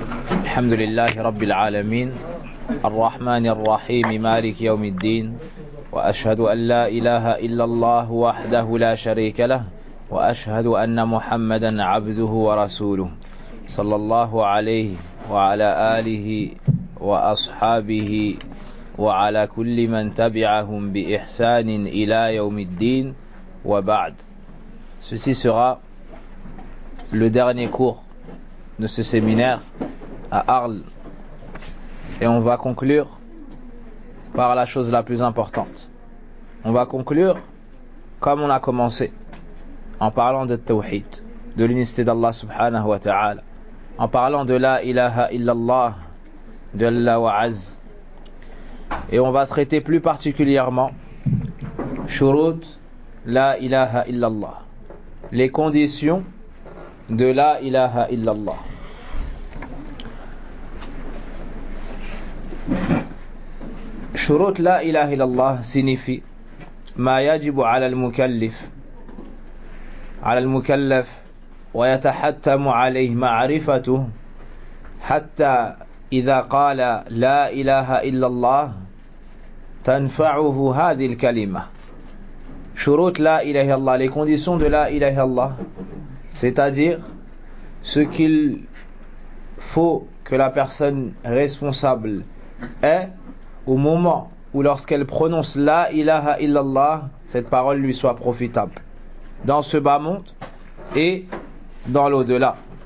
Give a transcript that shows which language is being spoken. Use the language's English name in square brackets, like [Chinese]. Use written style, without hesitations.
[Arabic] الحمد لله رب العالمين الرحمن الرحيم مالك يوم الدين وأشهد أن لا إله إلا الله وحده لا شريك له وأشهد أن محمدا عبده ورسوله صلى الله عليه وعلى آله وأصحابه وعلى كل من تبعهم بإحسان إلى يوم الدين وبعد. [French] Ceci sera le dernier cours de ce séminaire à Arles. Et on va conclure par la chose la plus importante. On va conclure comme on a commencé, en parlant de Tawhid, de l'unicité d'Allah subhanahu wa ta'ala, en parlant de la ilaha illallah, de Allah wa azz. Et on va traiter plus particulièrement shurut la ilaha illallah, les conditions de la ilaha illallah. [Arabic] شروط لا إله إلا الله signifie ما يجب على المكلف على المكلف ويتحتم عليه معرفته حتى إذا قال لا إله إلا الله تنفعه هذه الكلمة. شروط لا إله إلا الله, [French] les conditions de la إله إلا الله, c'est-à-dire ce qu'il faut que la personne responsable ait au moment où lorsqu'elle prononce la ilaha illallah, cette parole lui soit profitable dans ce bas monde et dans l'au-delà.